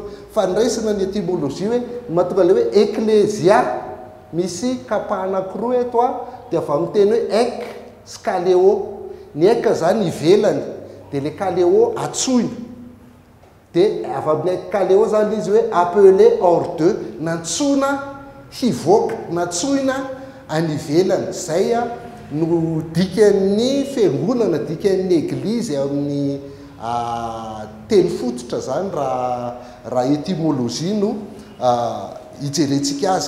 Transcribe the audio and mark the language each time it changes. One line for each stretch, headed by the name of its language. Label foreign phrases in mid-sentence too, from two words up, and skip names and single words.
Malagasy: Fa niraisina ny étymologie hoe mahatonga le hoe eklésia, misy kapa anankiroa eto dia avy amin'ny teny hoe ek sy kaleo. Ny eka zany ivelany, dia le kaleo atsoina. Dia avy amin'ny kaleo zany izy hoe
French: appelé hors d'eux,
Malagasy: nantsona hivoaka, natsoina any ivelany. Zay no dikan'ny fiangonana, dikan'ny église amin'ny teny fototra zany raha étymologie no hijerentsika azy.